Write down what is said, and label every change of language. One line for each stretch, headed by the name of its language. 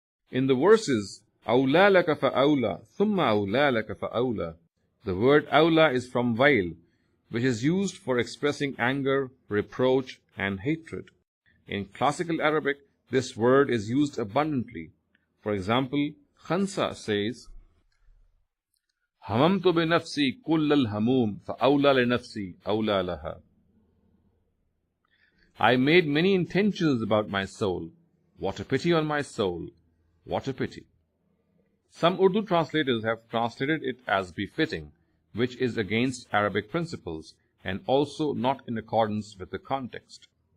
English: In the verses,
Arabic: أَوْلَى لَكَ فَأَوْلَى ثُمَّ أَوْلَى لَكَ فَأَوْلَى,
English: the word awla is from wail, which is used for expressing anger, reproach, and hatred. In classical Arabic, this word is used abundantly. For example, Khansa says,
Arabic: هممت بنفسي كل الهموم فأولى لنفسي أولى لها.
English: I made many intentions about my soul. What a pity on my soul. What a pity. Some Urdu translators have translated it as befitting, which is against Arabic principles and also not in accordance with the context.